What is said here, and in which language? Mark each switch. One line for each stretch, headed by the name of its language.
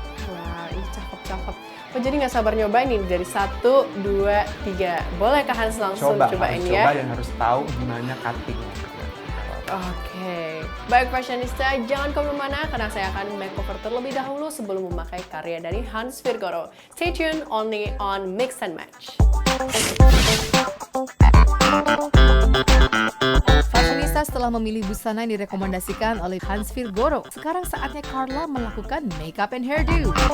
Indonesian: Wah, ini cakep-cakep. Oh, jadi nggak sabar nyobain nih dari 1, 2, 3. Boleh Kak Hans langsung cobain harus ya? coba dan harus tahu gimana cutting. Oke, baik fashionista, jangan kemana-mana karena saya akan makeover terlebih dahulu sebelum memakai karya dari Hans Virgoro.
English: Stay tuned only on Mix and Match.
Indonesian: Fashionista setelah memilih busana yang direkomendasikan oleh Hans Virgoro, sekarang saatnya Carla melakukan makeup and hairdo.